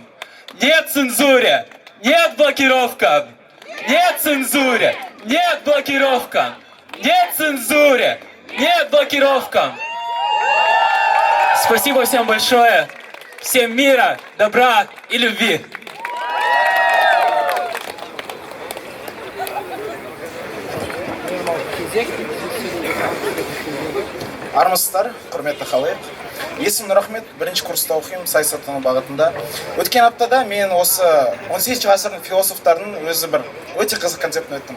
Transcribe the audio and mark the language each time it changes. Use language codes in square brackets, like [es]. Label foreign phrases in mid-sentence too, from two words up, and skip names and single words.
[ru] Нет цензуре, нет блокировкам. Нет цензуре, нет блокировкам. Нет цензуре, нет блокировкам. Спасибо всем большое. Всем мира, добра и любви. [kk] Армысыздар, құрметті халық. Есімім Нұрахмет, бірінші курста оқимын саясаттану бағытында. Өткен аптада мен осы 18 ғасырдың философтарының өзі бір өте қызық концептін өттім.